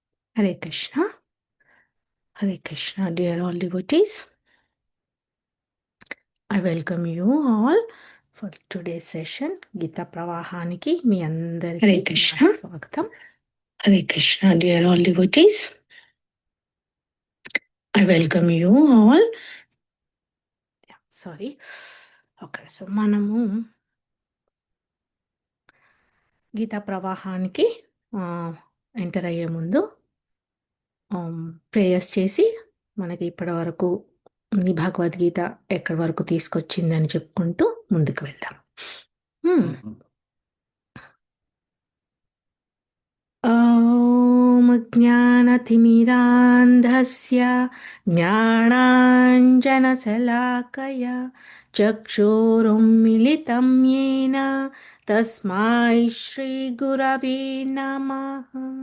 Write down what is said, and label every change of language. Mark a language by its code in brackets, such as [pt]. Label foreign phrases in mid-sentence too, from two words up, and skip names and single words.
[en] Hare Krishna. Hare Krishna, dear all devotees. I welcome you all for today's session. Gita Pravahaniki [te] మీ అందరికీ హరే కృష్ణ స్వాగతం. [en] Hare Krishna dear all devotees I welcome you all [te] సారీ. [en] okay, so [te] మనము గీతా ప్రవాహానికి ఎంటర్ అయ్యే ముందు ప్రేయర్స్ చేసి మనకి ఇప్పటి వరకు ఈ భగవద్గీత ఎక్కడి వరకు తీసుకొచ్చిందని చెప్పుకుంటూ ముందుకు వెళ్దాం. [sa] ॐ ज्ञानतिमिरान्धस्य ज्ञानाञ्जनशलाकया चक्षुरुन्मिलितं येन तस्मै श्रीगुरवे नमः।